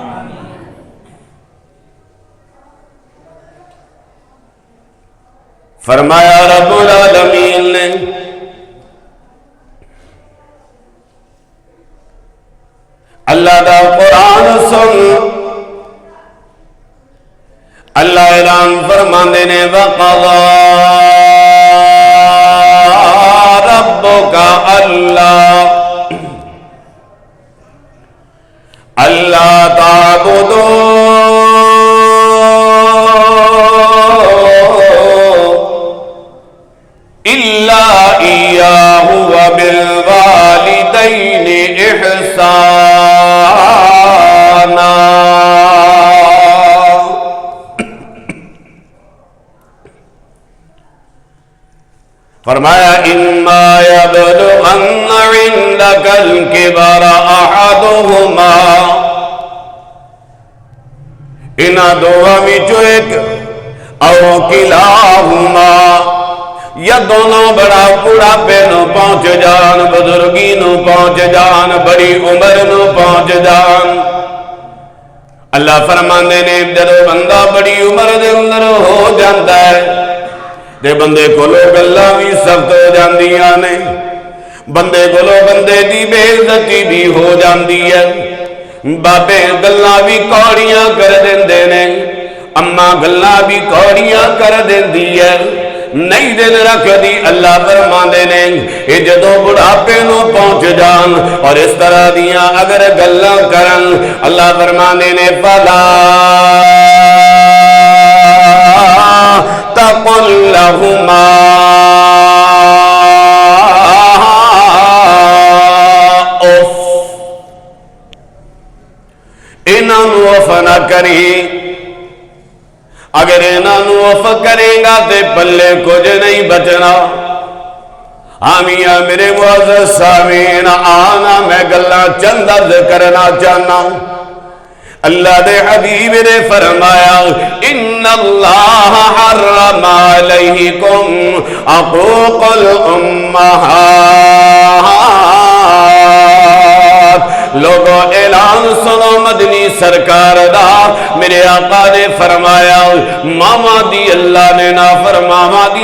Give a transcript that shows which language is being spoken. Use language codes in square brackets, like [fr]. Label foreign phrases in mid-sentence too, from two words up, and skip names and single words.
[pa] فرمایا رب العالمین نے اللہ دا قرآن سن، اللہ اعلان فرماندے نے [ar] وَقَضَى رَبُّكَ أَلَّا تَعْبُدُوا إِلَّا إِيَّاهُ وَبِالْوَالِدَيْنِ إِحْسَانًا۔ فرمایا إِمَّا يَبْلُغَنَّ عِندَكَ الْكِبَرَ أَحَدُهُمَا، [pa] انہاں دوواں وچوں ایک [ar] او کلاہما، [pa] یا دونوں بڑا بڑھاپے نو پہنچ جان، بزرگی نو پہنچ جان، بڑی عمر نو پہنچ جان۔ اللہ فرماندے نے جدوں بندہ بڑی عمر دے اندر ہو جاندا ہے تے بندے کولو گلاں بھی سخت ہو جاندیاں نے، بندے کولو بندے دی بے عزتی بھی ہو جاندی ہے، بابے گلاں بھی کوڑیاں کر دیندے نے، اماں گلاں بھی کوڑیاں کر دیندی ہے، نہیں دل رکھ دی۔ اللہ فرماندے نے اے جدوں بڑھاپے نو پہنچ جان اور اس طرح دیاں اگر گلاں کرن، اللہ فرماندے نے [ar] فلا تقل لهما اف، [pa] انہاں نو اف نہ کری، اگر انہاں نو اف کرے گا تے پلے کچھ نہیں بچنا۔ آمین میرے معزز سامعین آنا میں گلاں چند عرض کرنا چاہنا ہوں اللہ دے حبیب نے فرمایا [ar] ان اللہ حرم علیکم عقوق الامہات [pa] لوگو اعلان سنو مدنی سرکار دا میرے آقا نے فرمایا ماما دی اللہ نے ماما دی